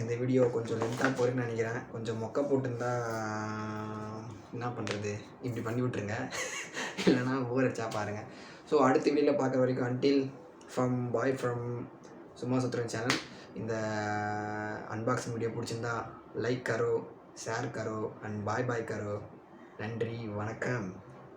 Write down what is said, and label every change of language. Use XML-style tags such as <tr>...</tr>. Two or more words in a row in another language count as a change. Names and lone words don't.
<ta>இந்த வீடியோ கொஞ்சம் லென்த்தாக போயிருன்னு நினைக்கிறேன். கொஞ்சம் மொக்க போட்டுருந்தா என்ன பண்ணுறது, இப்படி பண்ணி விட்ருங்க. இல்லைனா ஊர் அடிச்சா பாருங்கள். ஸோ அடுத்த வீடியோவில் பார்க்குற வரைக்கும்</ta> <en>until from</en> <ta>சும்மாசுத்துரம் சேனல். இந்த அன்பாக்சிங் வீடியோ பிடிச்சிருந்தா லைக் கரோ,</ta> <hi>शेयर करो</hi> <en>and bye bye</en> <hi>करो.</hi> <ta>நன்றி வணக்கம்.</ta>